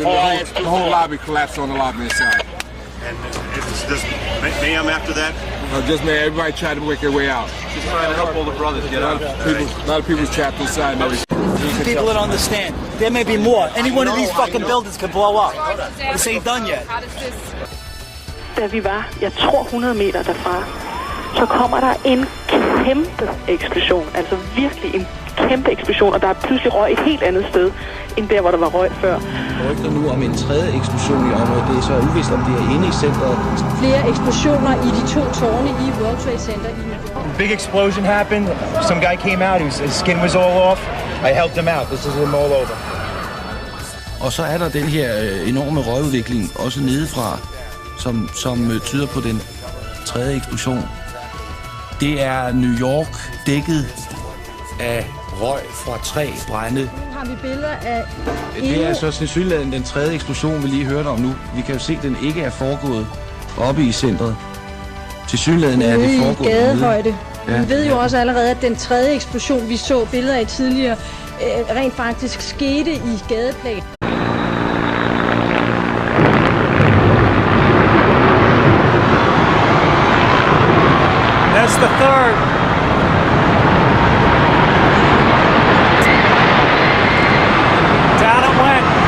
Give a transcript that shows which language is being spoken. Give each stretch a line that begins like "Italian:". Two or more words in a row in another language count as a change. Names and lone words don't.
English: The whole lobby collapsed on the lobby inside. And it's just mayhem after that? Just man, everybody tried to make their way out. Just trying to help all the brothers get out. A lot of people trapped inside and everything. People don't understand. There may be more. Any one of these fucking buildings can blow up. This ain't done yet.
Danish: Da vi var, jeg tror 100 meter derfra, så kommer der en kæmpe eksplosion. Altså virkelig en kæmpe eksplosion, og der er pludselig røg et helt andet sted, end der, hvor der var røg før. Rygter nu om en tredje eksplosion i området. Det er så uvist, om det er inde i centret. Flere eksplosioner i de 2 tårne i World Trade Center i New York.
English: Big explosion happened. Some guy came out. His skin was all off. I helped him out. This is him all over.
Danish: Og så er der den her enorme røgudvikling, også nedefra, som tyder på den tredje eksplosion. Det er New York dækket af røg fra 3 brænde. Nu har vi billeder af... Det er så sandsynligvis den tredje eksplosion, vi lige hørte om nu. Vi kan jo se, at den ikke er foregået oppe i centret. Tilsyneladende er det foregået i gadehøjde. Ja. Vi ved jo også allerede, at den tredje eksplosion, vi så billeder af tidligere, rent faktisk skete i gadeplan.
English: That's the third. Down it went.